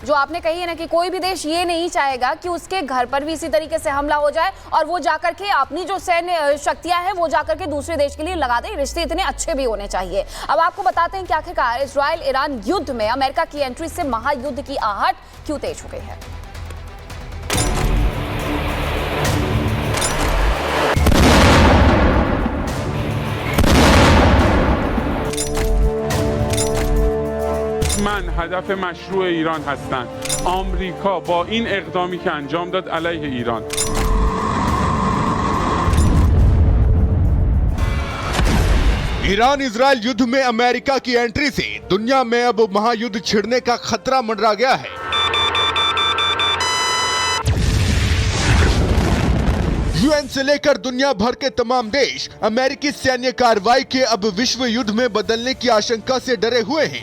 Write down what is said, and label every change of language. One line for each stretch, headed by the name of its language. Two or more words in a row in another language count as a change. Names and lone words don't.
Hindi: जो आपने कही है ना कि कोई भी देश ये नहीं चाहेगा कि उसके घर पर भी इसी तरीके से हमला हो जाए और वो जाकर के अपनी जो सैन्य शक्तियां हैं वो जाकर के दूसरे देश के लिए लगा दे। रिश्ते इतने अच्छे भी होने चाहिए। अब आपको बताते हैं कि आखिरकार इजराइल ईरान युद्ध में अमेरिका की एंट्री से महायुद्ध की आहट क्यों तेज हो गई है।
Persian: من هدف مشروع ایران هستند. آمریکا با این اقدامی که انجام داد علیه ایران
Hindi: ईरान इजराइल युद्ध में अमेरिका की एंट्री से दुनिया में अब महायुद्ध छिड़ने का खतरा मंडरा गया है। यूएन से लेकर दुनिया भर के तमाम देश अमेरिकी सैन्य कार्रवाई के अब विश्व युद्ध में बदलने की आशंका से डरे हुए हैं।